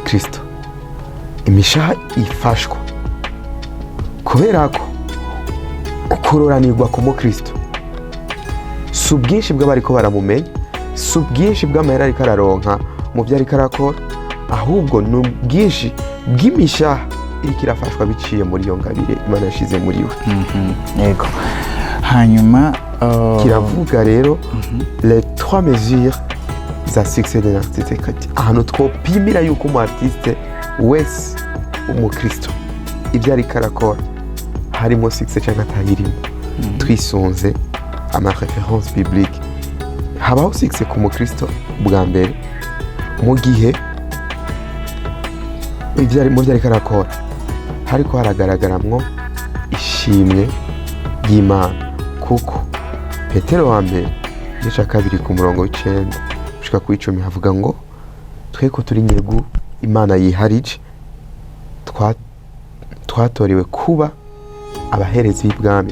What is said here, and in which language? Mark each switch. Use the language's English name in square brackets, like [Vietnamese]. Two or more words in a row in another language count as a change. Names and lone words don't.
[Rundi] Kristo, imishaha ifashwa, kubera ko ukororanirwa ku Kristo si ubwinshi bw'abariko baramumenya, si ubwinshi bw'amahera ariko araronka mu byo ariko arakora, ahubwo ni ubwinshi bw'imishaha iriko irafashwa biciye muri iyo ngabire Imana yashize muri we. Yego. Hanyuma kiravuga rero [French] les 3 mesures za succès d'un artiste chrétien. [Rundi] Ahantu twopimira yuko umu artiste wese umukristo ibyo ariko arakora harimo succès cyangwa atayirimo, twisunze ama [French] référence biblique. [Rundi] Habaho succès ku mukristo bwa mbere mu gihe mu byo ariko arakora hariko haragaragaramwo ishimwe ry'Imana, kuko Petero wa mbere igice 2 ku murongo w'9 gushika ku 10 havuga ngo tweko turi nyegu Imana yiharije twatorewe kuba abaherezi b'ibwami.